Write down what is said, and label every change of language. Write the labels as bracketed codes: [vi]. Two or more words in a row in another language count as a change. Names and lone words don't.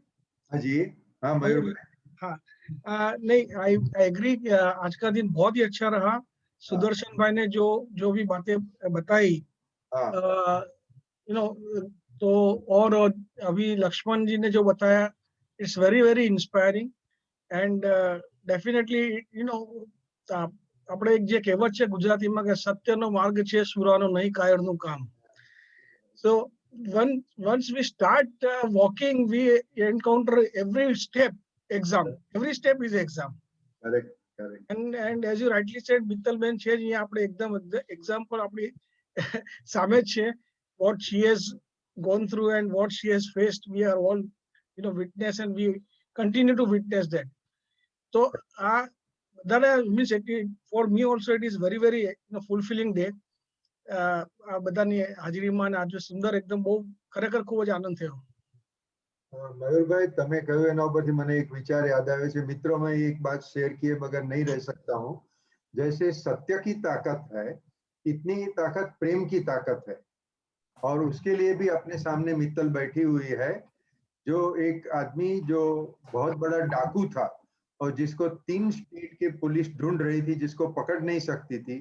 [hi] हाँ जी. हाँ मयूर भाई. हाँ, नहीं, [en] I agree. [hi] आज का दिन बहुत ही अच्छा रहा. सुदर्शन भाई ने जो भी बातें बताई, [en] you know, [hi] तो और अभी लक्ष्मण जी ने जो बताया, [en] It's very very inspiring. And definitely you know, [gu] આપણે એક જે કહેવત છે ગુજરાતીમાં કે સત્યનો માર્ગ છે સુરાનો નહીં કાયરનું કામ. [en] So once we start walking, we encounter every step exam. Every step is exam. Correct. And as you rightly said, [gu] મિત્તલબેન છે અહીંયા આપણે એકદમ example આપણી સામે જ છે. [en] What she has gone through and what she has faced, we are all, you know, witness, and we continue to witness that. So that means for me also it is very very, you know, fulfilling day. [gu] બધાની હાજરીમાં આજે સુંદર એકદમ બહુ ખરેખર ખૂબ જ આનંદ થયો. મયુરભાઈ તમે કહ્યું એના ઉપરથી મને એક વિચાર યાદ આવે છે. [hi] મિત્રો मैं एक बात शेयर किए बगैर नहीं रह सकता हूँ. जैसे सत्य की ताकत है, इतनी ही ताकत प्रेम की ताकत है. और उसके लिए भी अपने सामने मित्तल बैठी हुई है, जो एक आदमी जो बहुत बड़ा डाकू था और जिसको 3 स्टेट के पुलिस ढूंढ रही थी, जिसको पकड़ नहीं सकती थी.